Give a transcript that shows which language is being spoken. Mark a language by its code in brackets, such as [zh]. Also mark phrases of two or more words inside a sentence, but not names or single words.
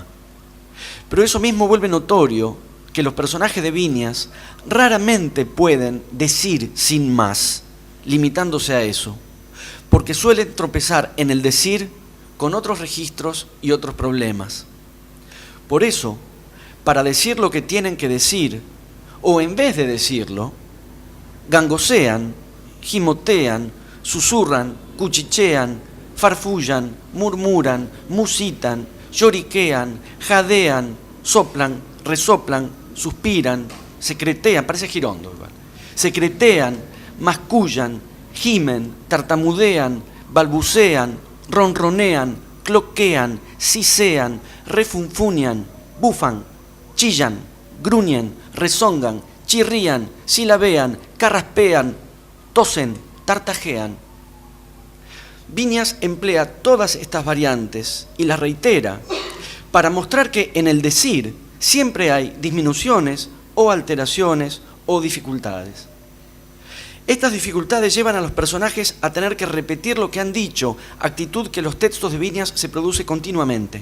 [es] Pero eso mismo vuelve notorio que los personajes de Viñas raramente pueden decir sin más, limitándose a eso, porque suelen tropezar en el decir con otros registros y otros problemas. Por eso, para decir lo que tienen que decir, o en vez de decirlo, gangosean gimotean, susurran, cuchichean, farfullan, murmuran, musitan, lloriquean, jadean, soplan, resoplan, suspiran, secretean, parece Girondo igual, secretean, mascullan, gimen, tartamudean, balbucean, ronronean, cloquean, sisean, refunfuñan, bufan, chillan, gruñen, rezongan, chirrían, silabean, carraspean, tosen, tartajean. Viñas emplea todas estas variantes y las reitera para mostrar que en el decir siempre hay disminuciones o alteraciones o dificultades. Estas dificultades llevan a los personajes a tener que repetir lo que han dicho, actitud que en los textos de Viñas se produce continuamente.